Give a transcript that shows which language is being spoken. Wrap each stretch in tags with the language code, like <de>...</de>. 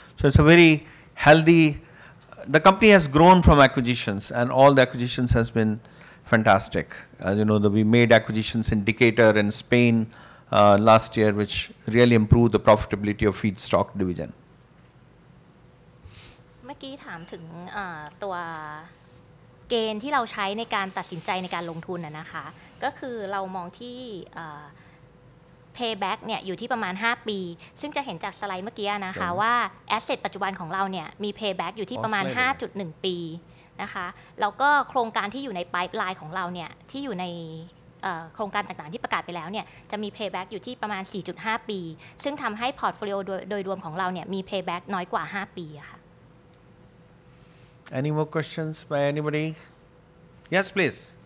<en>So it's a very healthy. The company has grown from acquisitions, and all the acquisitions has been fantastic. As you know, we made acquisitions in Decatur and Spain last year, which really improved the profitability of feedstock division.</en> <th>เมื่อกี้ถามถึงตัวเกณฑ์ที่เราใช้ในการตัดสินใจในการลงทุนนะคะก็คือเรามองที่payback เนี่ยอยู่ที่ประมาณ5ปีซึ่งจะเห็นจากสไลด์เมื่อกี้นะคะว่า asset ปัจจุบันของเราเนี่ยมี payback อยู่ที่ประมาณ 5.1 ปีนะคะแล้วก็โครงการที่อยู่ใน pipeline ของเราเนี่ยที่อยู่ในโครงการต่างๆที่ประกาศไปแล้วเนี่ยจะมี payback อยู่ที่ประมาณ 4.5 ปีซึ่งทำให้ portfolio โดยรวมของเราเนี่ยมี payback น้อยกว่า5ปีค่ะ</th> <en>Any more questions by anybody? Yes, please.</en>